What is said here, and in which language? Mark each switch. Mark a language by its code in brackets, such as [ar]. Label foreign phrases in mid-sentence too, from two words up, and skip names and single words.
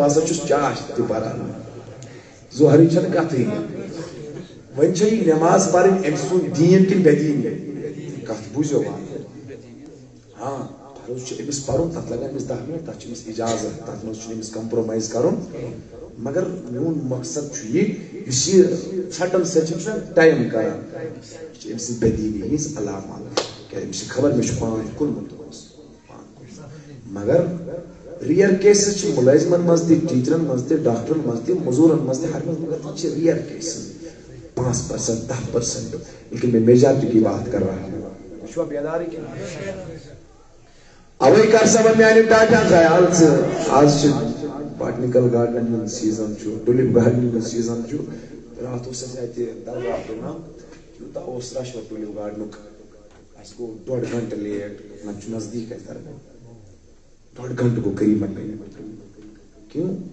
[ks] ہسا چھُس چاش تہِ پران ظہرٕچ چھنہٕ کتھٕے وۄنۍ چھےٚ یہِ نٮ۪ماز پرٕنۍ أمۍ سُنٛد دیٖن کِنہٕ بے دیٖنی کتھ بوٗزِو ہاں فرض چھُ أمِس پرُن تتھ لگن أمِس 10 منٹ تتھ چھُ أمِس اجازت تتھ منٛز چھُنہٕ أمِس کمپرومایز کرُن مگر میون مقصد چھُ یہِ یُس یہِ ژھٹن سۭتۍ چھُ ٹایم کران یہِ چھِ أمۍ سٕنٛز بے دیٖنی ہٕنٛز علامات کیٛازِ أمِس چھِ خبر مےٚ چھُ پان کُنمُت مگر [en] rare cases [ks] چھِ ملٲزمن منٛز تہِ ٹیچرن منٛز تہِ ڈاکٹرن منٛز تہِ موٚزوٗرن منٛز تہِ ہر منٛز مگر تِم چھِ [en] rare cases [ks] 5% 10% [ur] لیکن میں میجارٹی کی بات کر رہا ہوں [ks] اوے کر سا میانہِ ٹاٹا خیال ژٕ آز چھُ باٹنیکل گارڈنن ہُنٛد سیٖزن چھُ ٹولِپ گارڈنن ہُنٛد سیٖزن چھُ راتھ اوس اَسہِ اَتہِ درگاہ پرٛونام تیوٗتاہ اوس رش وۄنۍ ٹولِپ گارڈنُک اَسہِ گوٚو 1.5 گنٹہٕ لیٹ وۄنۍ چھُ نزدیٖک اَسہِ درگاہ 1.5 گنٹہٕ گوٚو قریٖبن کیوں